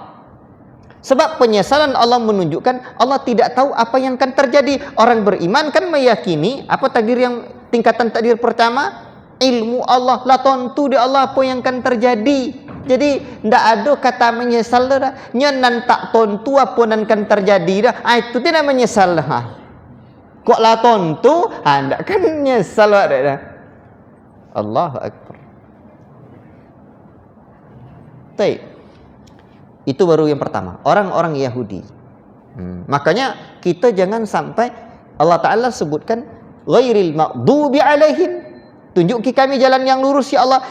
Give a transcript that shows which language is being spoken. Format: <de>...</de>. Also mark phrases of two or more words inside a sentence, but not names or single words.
<id>Sebab penyesalan Allah menunjukkan Allah tidak tahu apa yang akan terjadi. Orang beriman kan meyakini apa takdir yang tingkatan takdir pertama, ilmu Allah, la tentu di Allah apa yang akan terjadi.</id> <min>Jadi ndak ada kata menyesal dah. Nyenan tak tontu apa nan kan terjadi dah.</min> <id>Itu tidak menyesal dah.</id> <min>Kok lah tontu, ndak kan menyesal dah.</min> <ar>Allahu akbar.</ar> <id>Baik. Itu baru yang pertama, orang-orang Yahudi. Makanya kita jangan sampai Allah Ta'ala sebutkan</id> <ar>ghairil maghdubi alaihim,</ar> <id>tunjuki kami jalan yang lurus ya Allah.</id>